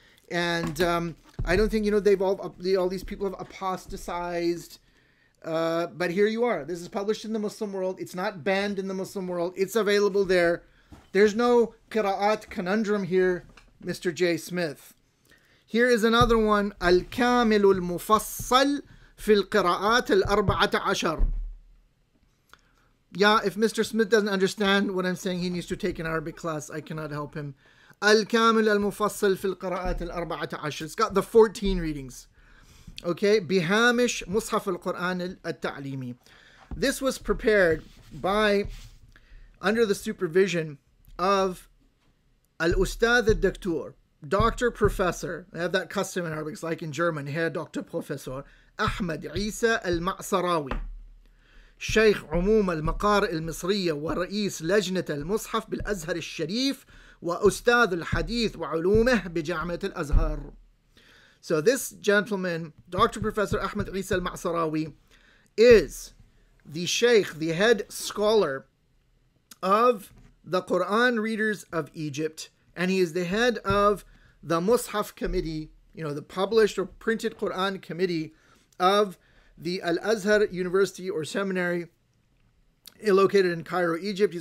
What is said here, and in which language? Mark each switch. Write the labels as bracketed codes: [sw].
[en] And I don't think, they've all these people have apostatized. But here you are. This is published in the Muslim world. It's not banned in the Muslim world. It's available there. There's no qira'at conundrum here, Mr. J. Smith. Here is another one. [ar] الكامل المفصل في القراءات الأربعة عشر. [en] Yeah, if Mr. Smith doesn't understand what I'm saying, he needs to take an Arabic class. I cannot help him. [ar] الكامل المفصل في القراءات الأربعة عشر. [en] It's got the 14 readings. Okay, [ar] بهامش مصحف القرآن التعليمي. [en] This was prepared under the supervision of Al-Ustad al-Daktur, Doctor Professor. I have that custom in Arabic, it's like in German, Herr Dr. [ar] Professor Ahmad Isa al-Ma'sarawi, شيخ عموم المقارئ المصرية ورئيس لجنة المصحف بالأزهر الشريف وأستاذ الحديث وعلومه بجامعة الأزهر. [en] So this gentleman, Dr. Professor Ahmad Isa al-Ma'sarawi, is the sheikh, the head scholar of the Quran readers of Egypt, and he is the head of the Mus'haf committee, the published or printed Quran committee of the Al-Azhar University or Seminary located in Cairo, Egypt.